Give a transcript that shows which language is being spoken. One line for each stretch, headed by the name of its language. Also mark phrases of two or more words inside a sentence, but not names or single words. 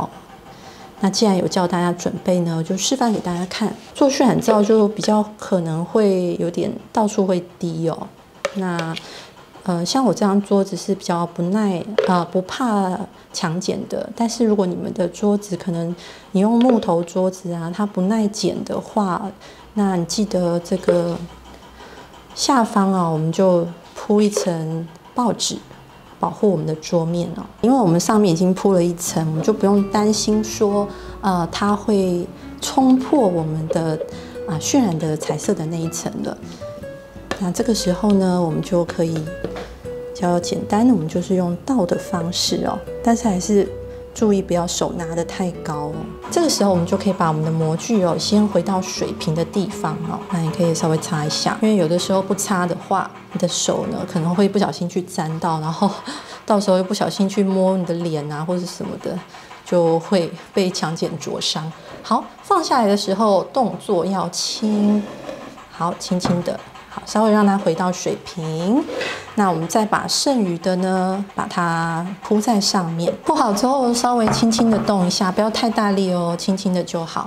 Chinese: 那既然有教大家準備呢，就示範給大家看。做渲染皂就比較可能會有點到處會滴哦。那像我這樣桌子是比較不怕強鹼的，但是如果你們的桌子可能你用木頭桌子啊，它不耐鹼的話，那你記得這個下方啊，我們就鋪一層報紙，保護我們的桌面哦，因為我們上面已經鋪了一層，我們就不用擔心說，它會衝破我們的渲染的彩色的那一層了。那這個時候呢，我們就可以比較簡單的，我們就是用倒的方式哦，但是還是注意不要手拿得太高哦。這個時候我們就可以把我們的模具哦，先回到水平的地方哦，那你可以稍微擦一下，因為有的時候不擦的話，你的手呢可能會不小心去沾到，然後到時候又不小心去摸你的臉啊或者什麼的，就會被強鹼灼傷。好，放下來的時候動作要輕，好，輕輕的。好，稍微讓它回到水平。那我們再把剩餘的呢，把它鋪在上面。鋪好之後，稍微輕輕的動一下，不要太大力哦，輕輕的就好。